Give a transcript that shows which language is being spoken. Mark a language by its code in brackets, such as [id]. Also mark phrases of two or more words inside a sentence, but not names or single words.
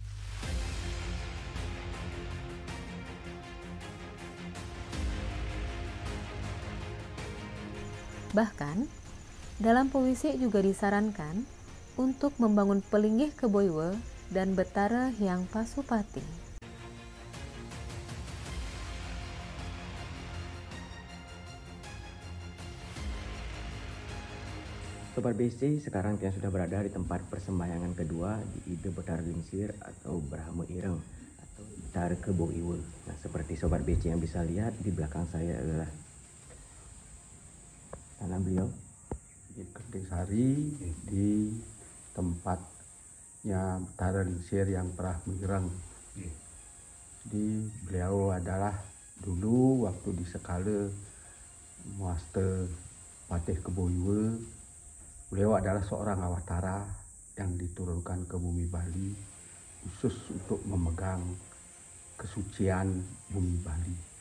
[id] Bahkan, dalam pewisik juga disarankan untuk membangun Pelinggih Keboiwe dan Betara Hyang Pasupati. Sobat BC, sekarang Tiang sudah berada di tempat persembahyangan kedua di Ide Betara Lingsir atau Brahma Ireng atau Betara Keboiwe. Nah, seperti Sobat BC yang bisa lihat di belakang saya adalah tanah beliau Di Genting Sari, di tempatnya Betara Lingsir yang Brahma Ireng. Jadi beliau adalah dulu waktu di Sekala Master Patih Keboiwe, beliau adalah seorang awatara yang diturunkan ke bumi Bali khusus untuk memegang kesucian bumi Bali.